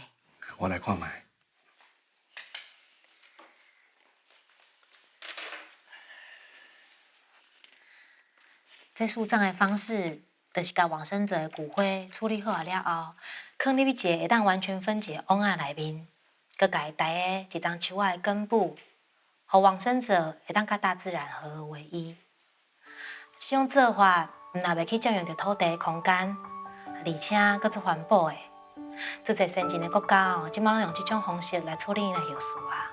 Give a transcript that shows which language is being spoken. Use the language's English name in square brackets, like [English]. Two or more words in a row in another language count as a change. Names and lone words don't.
[Min Nan Chinese] 我来看卖。这树葬的方式，就是甲往生者的骨灰处理好了后，放入一个会当完全分解的瓮仔内面，佮家带个一张树仔的根部，互往生者会当甲大自然合而为一。这种做法，毋但袂去占用着土地的空间，而且佮做环保的。做侪先进的国家哦，即马拢用这种方式来处理因的后事啊。